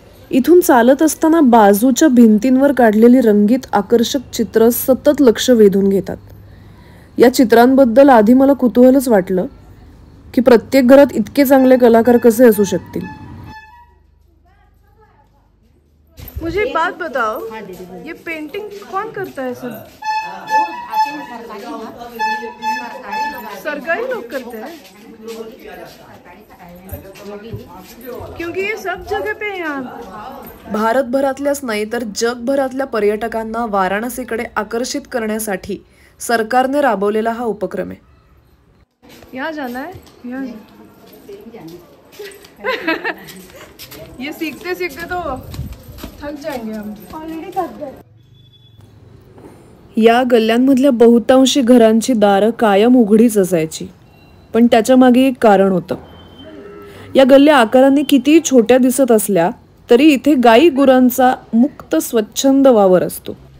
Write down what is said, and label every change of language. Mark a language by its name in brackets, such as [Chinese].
[Marathi] इथून चालत असताना बाजूच्या भिंतींवर काढलेली रंगीत आकर्षक चित्र सतत लक्ष वेधून घेतात. या चित्रांबद्दल आधी मला कुतूहलच वाटलं की प्रत्येक घरात इतके चांगले कलाकार कसे असू शकतील. [Hindi] मुझे एक बात बताओ, ये पेंटिंग कौन करता है सब? सरकारी लोग करते हैं, क्योंकि ये सब जगह पे है यहाँ. [Marathi] भारतभरातल्याच नाही तर जगभरातल्या पर्यटकांना वाराणसीकडे आकर्षित करण्यासाठी सरकारने राबवलेला हा उपक्रम आहे. [Hindi] यहाँ जाना है, यहाँ ये सीखते सीखते तो थक जाएंगे हम. ऑलरेडी थक गए. [Marathi] या गल्ल्यांमधल्या बहुतांशी घरांची दारं कायम उघडीच असायची, पण त्याच्या मागे एक कारण होतं. या गल्ल्या आकाराने कितीही छोट्या दिसत असल्या तरी इथे गाई गुरांचा मुक्त स्वच्छंद वावर असतो.